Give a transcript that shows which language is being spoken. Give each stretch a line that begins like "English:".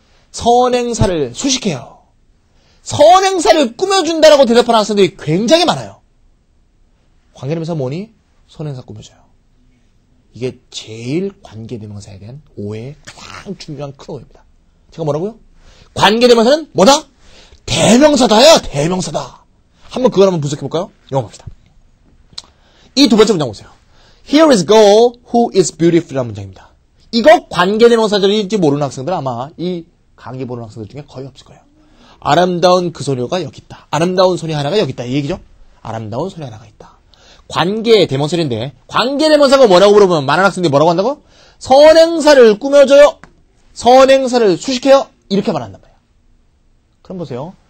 Korean: 선행사를 수식해요. 선행사를 꾸며준다라고 대답하는 학생들이 굉장히 많아요. 관계대명사 뭐니? 선행사 꾸며줘요. 이게 제일 관계대명사에 대한 오해의 가장 중요한 큰 오해입니다. 제가 뭐라고요? 관계대명사는 뭐다? 대명사다요. 대명사다. 한번 그걸 한번 분석해볼까요? 영어 봅시다. 이 두 번째 문장 보세요.
English: Here is girl who is beautiful
Korean: 라는 문장입니다. 이거 관계대명사들인지 모르는 학생들 아마 이 강의 보는 학생들 중에 거의 없을 거예요. 아름다운 그 소녀가 여기 있다. 아름다운 소녀 하나가 여기 있다. 이 얘기죠? 아름다운 소녀 하나가 있다. 관계 대명사인데 관계 대명사가 뭐라고 물어보면 많은 학생들이 뭐라고 한다고? 선행사를 꾸며줘요. 선행사를 수식해요. 이렇게 말한단 말이에요. 그럼 보세요.